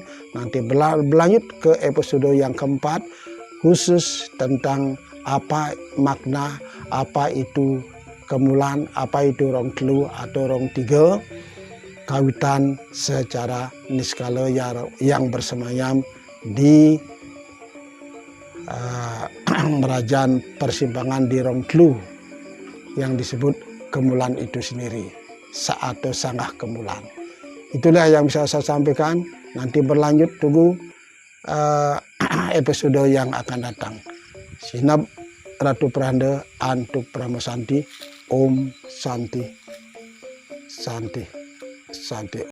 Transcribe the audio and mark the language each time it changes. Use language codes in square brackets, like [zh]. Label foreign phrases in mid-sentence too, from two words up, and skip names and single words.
[id] Nanti berlanjut ke episode yang keempat, khusus tentang apa makna, apa itu kemulan, apa itu [ban] rong telu [id] atau rong tiga, kawitan secara niskala yang bersemayam di Merajan Persimpangan di Rong Telu yang disebut kemulan itu sendiri, atau sanggah kemulan. Itulah yang bisa saya sampaikan. Nanti berlanjut, tunggu episode yang akan datang. [ban] Sinap Ratu Pranda, Antuk Pramosanti, [sa] Om Santi Santi Santi.